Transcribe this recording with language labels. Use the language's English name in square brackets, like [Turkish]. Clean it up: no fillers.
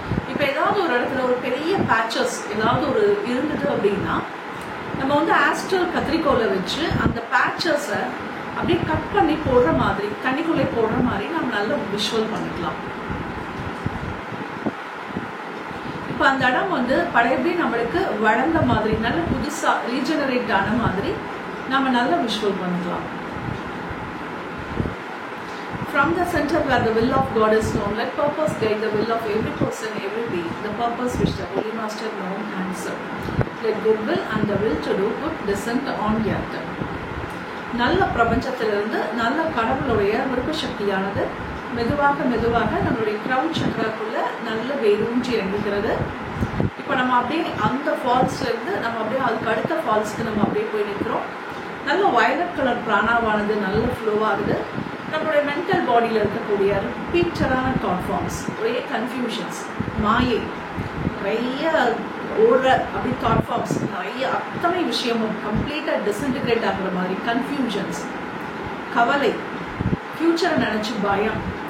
[Tamil] இப்போ ஏதாவது ஒரு இடத்துல ஒரு பெரிய பேச்சஸ் ஏதாவது ஒரு இருந்தது அப்படின்னா நம்ம ஆஸ்ட்ரல் கத்திரிக்கோலை வச்சு அந்த பேச்சஸை அப்படியே கட் பண்ணி போடுற மாதிரி தண்ணிக்குள்ளே போடுற மாதிரி நம்ம நல்ல விஷுவல் பண்ணிக்கலாம். இப்போ அந்த இடம் பழையபடி நம்மளுக்கு வளர்ந்த மாதிரி நல்ல புதுசா ரீஜெனரேட் ஆன மாதிரி நம்ம நல்ல விஷுவல் பண்ணிக்கலாம். [English] From the center where the will of God is known, let purpose guide the will of every person, every being. The purpose which the Holy Master known and serve. Let good will and the will to do good descend on the earth. [Tamil] நல்ல பிரபஞ்சத்திலிருந்து நல்ல கடவுளுடைய விருப்ப சக்தியானது மெதுவாக நம்மளுடைய crown சக்கராக்குள்ள நல்ல வேரூன்றி இறங்குகிறது. இப்போ நம்ம அப்படியே அந்த ஃபால்ஸ்ல இருந்து நம்ம அப்படியே அதுக்கு அடுத்த ஃபால்ஸ்க்கு நம்ம அப்படியே போய் நிற்கிறோம். நல்ல வயலட் கலர் பிராணாவானது நல்ல ஃப்ளோ ஆகுது. நம்மளுடைய மென்டல் பாடியில் இருக்கக்கூடிய ரிப்பீட்டடான தாட் ஃபார்ம்ஸ், ஒரே கன்ஃபியூஷன்ஸ், மாயை, நிறைய ஓடுற அப்படி தாட் ஃபார்ம்ஸ், நிறைய அத்தனை விஷயமும் கம்ப்ளீட்டாக டிஸ்இன்டிகிரேட் ஆகுற மாதிரி கன்ஃபியூஷன்ஸ், கவலை, ஃபியூச்சரை நினச்சி பயம்,